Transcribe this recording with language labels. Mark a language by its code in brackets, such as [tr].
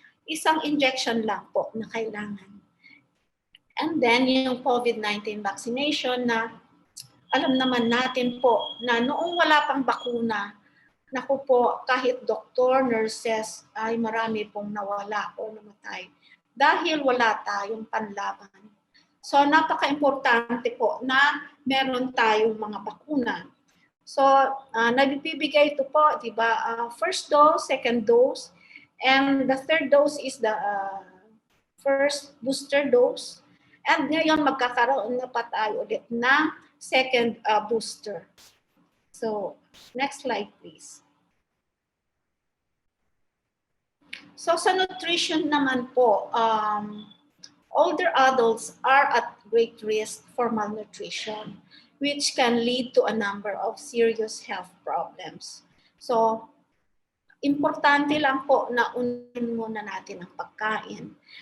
[tl] Isang injection lang po na kailangan. And then yung COVID-19 vaccination na alam naman natin po na noong wala pang bakuna, naku po, kahit doktor, nurses, ay marami pong nawala o namatay dahil wala tayong panlaban. So napaka-importante po na meron tayong mga bakuna. So nagbibigay ito po, di ba? [en] First dose, second dose, and the third dose is the first booster dose. [tl] And ngayon magkakaroon na pa tayo ulit ng second booster. [en] So next slide please. So [tl] sa nutrition naman po, [en] older adults are at great risk for malnutrition, which can lead to a number of serious health problems. [tl] So, importante lang po na unahin muna natin ang pagkain.